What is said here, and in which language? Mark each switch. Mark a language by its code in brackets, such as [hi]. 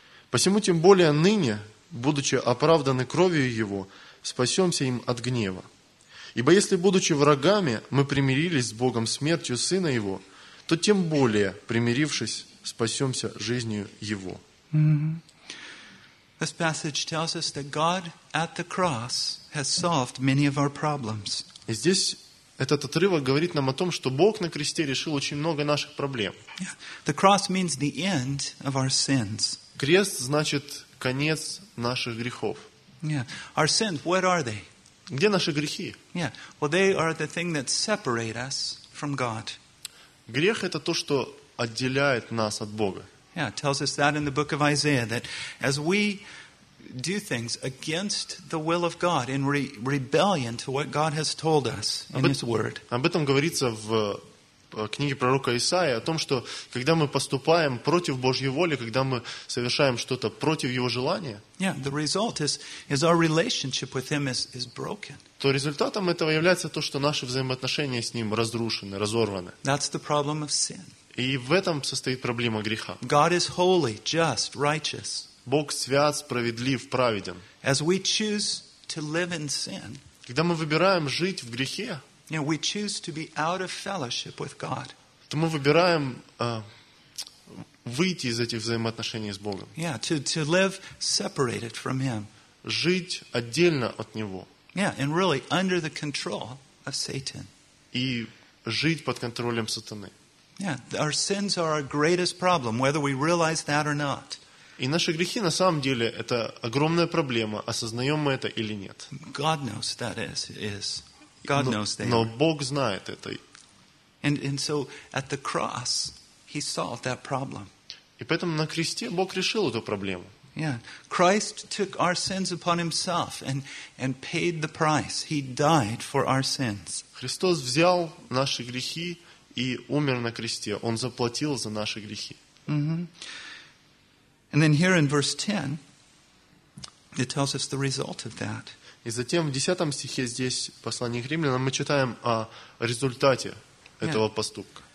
[ru] Посему тем более ныне, будучи оправданы кровью Его, спасемся им от гнева. Ибо если, будучи врагами, мы примирились с Богом смертью Сына Его, то тем более, примирившись, спасемся жизнью Его». [en] This passage tells us that God at the cross has solved many of our problems. [ru] И здесь этот отрывок говорит нам о том, что Бог на кресте решил очень много наших проблем. [en] Yeah. The cross means the end of our sins. [ru] Крест значит конец наших грехов. [en] Yeah. Our sins, what are they? [ru] Где наши грехи? [en] Yeah. Well, they are the thing that separate us from God. [ru] Грех это то, что отделяет нас от Бога. [en] Yeah, it tells us that in the book of Isaiah, that as we do things against the will of God in rebellion to what God has told us in His Word. [ru] Об этом говорится в книге пророка Исаии, о том, что когда мы поступаем против Божьей воли, когда мы совершаем что-то против Его желания, [en] yeah, the result is our relationship with Him is broken. [ru] То результатом этого является то, что наши взаимоотношения с Ним разрушены, разорваны. [en] That's the problem of sin. [ru] И в этом состоит проблема греха. [en] God is holy, just, righteous. [ru] Бог свят, справедлив, праведен. [en] As we choose to live in sin, [ru] когда мы выбираем жить в грехе, [en] you know, we choose to be out of fellowship with God. [ru] То мы выбираем выйти из этих взаимоотношений с Богом. [en] Yeah, to live separated from Him. [ru] Жить отдельно от Него. [en] Yeah, and really under the control of Satan. [ru] И жить под контролем сатаны. [en] Yeah, our sins are our greatest problem, whether we realize that or not. [ru] И наши грехи на самом деле это огромная проблема, осознаем мы это или нет. [en] God knows that is. God knows that. [ru] Но Бог знает это. [en] And so at the cross he solved that problem. [ru] И поэтому на кресте Бог решил эту проблему. [en] Yeah, Christ took our sins upon himself and paid the price. He died for our sins. [ru] Христос взял наши грехи и умер на кресте. Он заплатил за наши грехи. [en] And then here in verse 10 it tells us the result of that. [ru] И затем в 10 стихе здесь послание к Римлянам мы читаем о результате этого поступка.